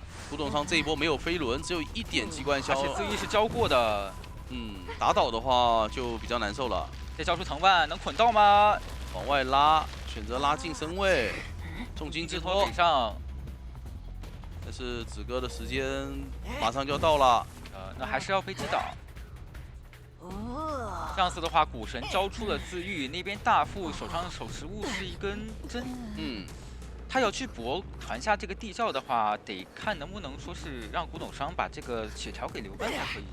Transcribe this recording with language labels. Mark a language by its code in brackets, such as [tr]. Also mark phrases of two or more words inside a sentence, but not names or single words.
[zh] 古董商這一波沒有飛輪，只有1點機關消，而且自愈是交過的。打倒的話就比較難受了。再交出藤蔓，能捆到嗎？往外拉，選擇拉近身位，重金之托給上。但是子哥的時間馬上就要到了。那還是要被擊倒。這樣子的話，古神交出了自愈，那邊大副手上的手持物是一根針。他要去搏傳下這個地窖的話，得看能不能說是讓古董商把這個血條給留完才可以。